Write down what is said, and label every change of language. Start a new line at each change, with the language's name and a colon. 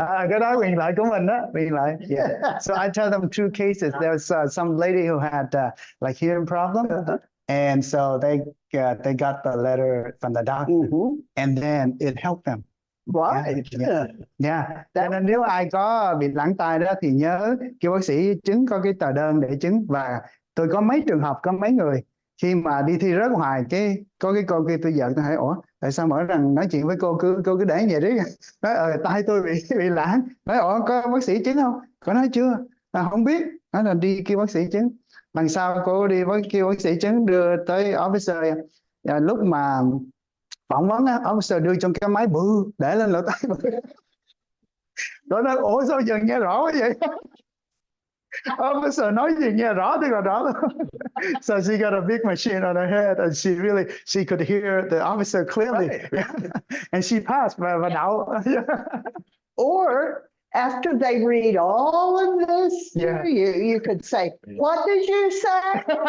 Vietnamese: Cái đó quyền lợi của mình đó, quyền lợi.
English: Yeah. So I tell them two cases. There's some lady who had like hearing problem, and so they got the letter from the doctor, and then it helped them. Right. Yeah.
Vietnamese: Cho nên nếu ai có bị lãng tai đó thì nhớ kêu bác sĩ chứng, có cái tờ đơn để chứng. Và tôi có mấy trường hợp, có mấy người khi mà đi thi rớt hoài, có cái cô kia tôi giận, tôi hỏi ủa tại sao mỗi lần nói chuyện với cô cứ để vậy đấy. Nói tai tôi bị lãng. Nói ủa có bác sĩ chứng không? Cô nói chưa. Không biết. Nói là đi kêu bác sĩ chứng. Lần sau cô đi kêu bác sĩ chứng đưa tới officer. Lúc mà phỏng vấn officer đưa trong cái máy bự để lên lỗ tai bự. Đó nói ủa sao giờ nghe rõ quá vậy? Officer nói gì nghe rõ thì là rõ thôi.
English: So she got a big machine on her head and she could hear the officer clearly. And she passed
Vietnamese: và đậu.
English: Or after they read all of this, you could say, what did you say?